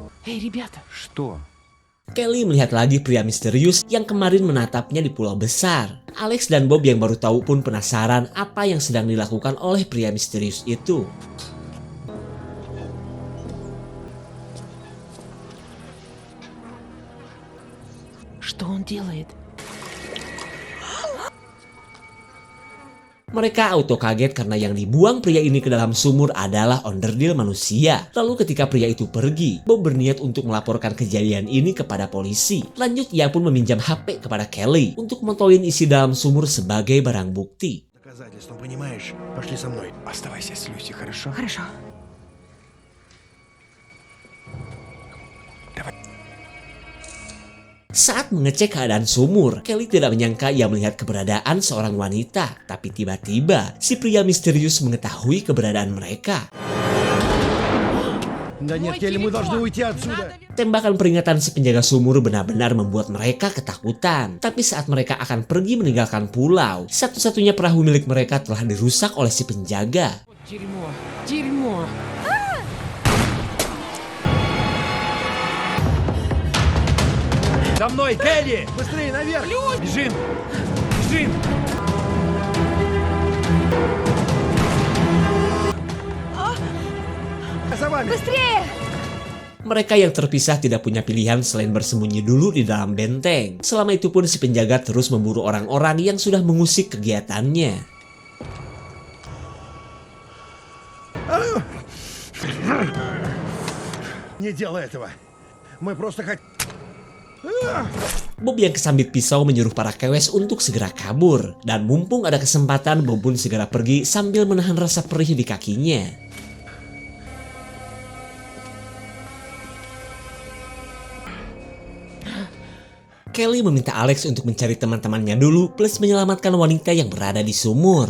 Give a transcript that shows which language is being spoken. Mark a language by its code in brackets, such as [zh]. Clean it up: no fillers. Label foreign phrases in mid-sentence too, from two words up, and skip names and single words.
[ru] Что? [id] Kelly melihat lagi pria misterius yang kemarin menatapnya di pulau besar. Alex dan Bob yang baru tahu pun penasaran apa yang sedang dilakukan oleh pria misterius itu. [ru] Что он делает? [id] Mereka auto kaget karena yang dibuang pria ini ke dalam sumur adalah onderdil manusia. Lalu ketika pria itu pergi, Bob berniat untuk melaporkan kejadian ini kepada polisi. Lanjut ia pun meminjam HP kepada Kelly untuk motoin isi dalam sumur sebagai barang bukti. [ru] Доказательства, понимаешь? Пошли со мной. Оставайся с Люси, хорошо? Хорошо. [id] Saat mengecek keadaan sumur, Kelly tidak menyangka ia melihat keberadaan seorang wanita. Tapi tiba-tiba, si pria misterius mengetahui keberadaan mereka. [ru] Да нет, Келли, мы должны уйти отсюда. [id] Tembakan peringatan si penjaga sumur benar-benar membuat mereka ketakutan. Tapi saat mereka akan pergi meninggalkan pulau, satu-satunya perahu milik mereka telah dirusak oleh si penjaga. [ru] Дерьмо. Дерьмо. За мной, Келли! Быстрее наверх! Бежим! Бежим! За вами! Быстрее! [id] Mereka yang terpisah tidak punya pilihan selain bersembunyi dulu di dalam benteng. Selama itu pun si penjaga terus memburu orang-orang yang sudah mengusik kegiatannya. [ru] Не делай этого. Мы просто хотим... [id] Bob yang kesambit pisau menyuruh para kewes untuk segera kabur. Dan mumpung ada kesempatan, Bob pun segera pergi sambil menahan rasa perih di kakinya. Kelly meminta Alex untuk mencari teman-temannya dulu plus menyelamatkan wanita yang berada di sumur.